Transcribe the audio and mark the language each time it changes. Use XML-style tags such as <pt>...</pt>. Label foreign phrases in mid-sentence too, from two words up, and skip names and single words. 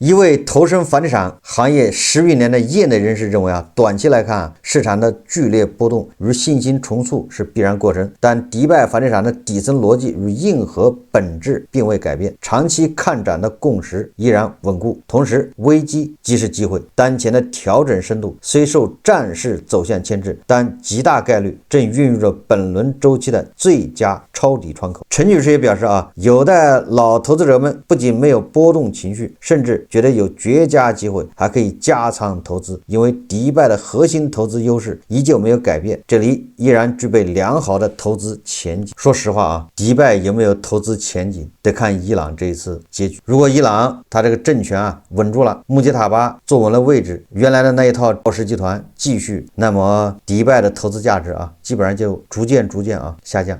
<zh>一位投身房地產行業10餘年的業內人士認為短期來看市場的劇烈波動與信心重塑是必然過程，但迪拜房地產的底層邏輯與硬核本質並未改變，長期看漲的共識依然穩固。同時，危機即是機會，當前的調整深度雖受戰事走向牽制，但極大概率正孕育着本輪週期的最佳抄底窗口。陈女士也表示啊，有的老投资者们不仅没有波动情緒，甚至觉得有绝佳机会，还可以加仓投资，因为迪拜的核心投资优勢依旧没有改变，这里依然具備良好的投資前景。說實話啊，迪拜有沒有投資前景，得看伊朗這一次結局。如果伊朗他這個政權啊穩住了，穆杰塔巴坐穩了位置，原來的那一套暴食集團繼續，那麼迪拜的投資價值啊，基本上就逐漸啊下降。</zh>